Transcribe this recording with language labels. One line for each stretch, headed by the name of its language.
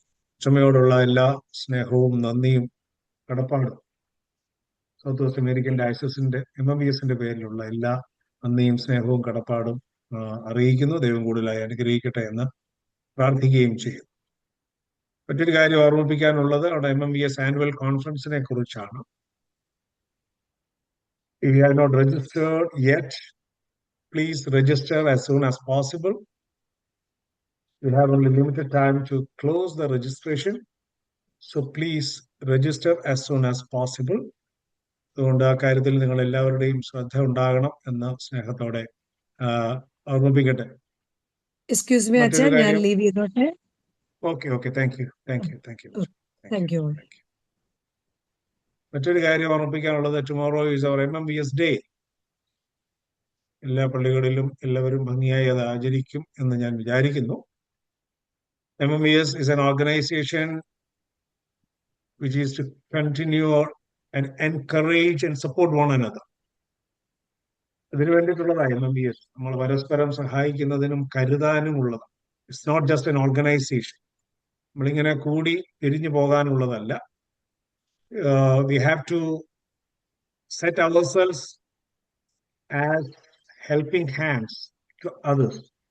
Malayalam: കൊച്ചമ്മയോടുള്ള എല്ലാ സ്നേഹവും നന്ദിയും കടപ്പാടും സൗത്ത് വെസ്റ്റ് അമേരിക്കൻ ഡയസിന്റെ MMVSന്റെ പേരിലുള്ള എല്ലാ നന്ദിയും സ്നേഹവും കടപ്പാടും അറിയിക്കുന്നു. ദൈവം കൂടുതലായി അനുഗ്രഹിക്കട്ടെ എന്ന് പ്രാർത്ഥിക്കുകയും ചെയ്യും. മറ്റൊരു കാര്യം ഓർമ്മിപ്പിക്കാനുള്ളത് അവിടെ MMVS ആനുവൽ കോൺഫറൻസിനെ കുറിച്ചാണ്.
English: If you have not registered yet, please register as soon as possible. You'll have only limited time to close the registration, so please register as soon as possible.
Malayalam: അതുകൊണ്ട് ആ കാര്യത്തിൽ നിങ്ങൾ എല്ലാവരുടെയും ശ്രദ്ധ ഉണ്ടാകണം എന്ന് സ്നേഹത്തോടെ ഓർമ്മിപ്പിക്കട്ടെ.
English: excuse me
Malayalam: അച്ഛാ, ഞാൻ ലീവ് ചെയ്തോട്ടെ.
English: Okay, thank you.
Malayalam: മറ്റൊരു കാര്യം ഓർമ്മിപ്പിക്കാനുള്ളത്,
English: Tomorrow is our MMVS day.
Malayalam: എല്ലാ പള്ളികളിലും എല്ലാവരും ഭംഗിയായി അത് ആചരിക്കും എന്ന് ഞാൻ വിചാരിക്കുന്നു.
English: MMVS is an organization which is to continue and encourage and support one another.
Malayalam: അതിനു വേണ്ടിയിട്ടുള്ളതാണ് MMVS. നമ്മൾ പരസ്പരം സഹായിക്കുന്നതിനും കരുതാനും ഉള്ളത്.
English: It's not just an organization.
Malayalam: നമ്മളിങ്ങനെ കൂടി പിരിഞ്ഞു പോകാനുള്ളതല്ല.
English: We have to set ourselves as helping hands to others.